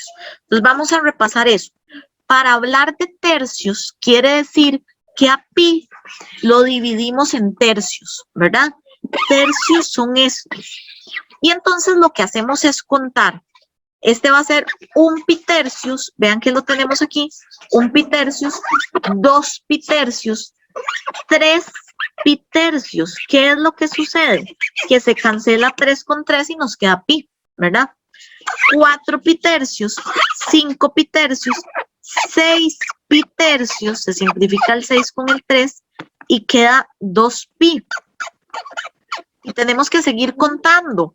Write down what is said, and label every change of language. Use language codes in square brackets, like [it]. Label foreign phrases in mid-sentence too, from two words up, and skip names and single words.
[es] Entonces vamos a repasar eso. Para hablar de tercios, quiere decir que a pi lo dividimos en tercios, ¿verdad? Tercios son estos. Y entonces lo que hacemos es contar. Este va a ser un pitercios, vean que lo tenemos aquí, un pitercios, 2 pitercios, 3 pitercios. ¿Qué es lo que sucede? Que se cancela 3 con 3 y nos queda pi, ¿verdad? 4 pitercios, 5 pitercios, 6 pitercios, se simplifica el 6 con el 3 y queda 2 pi. Y tenemos que seguir contando.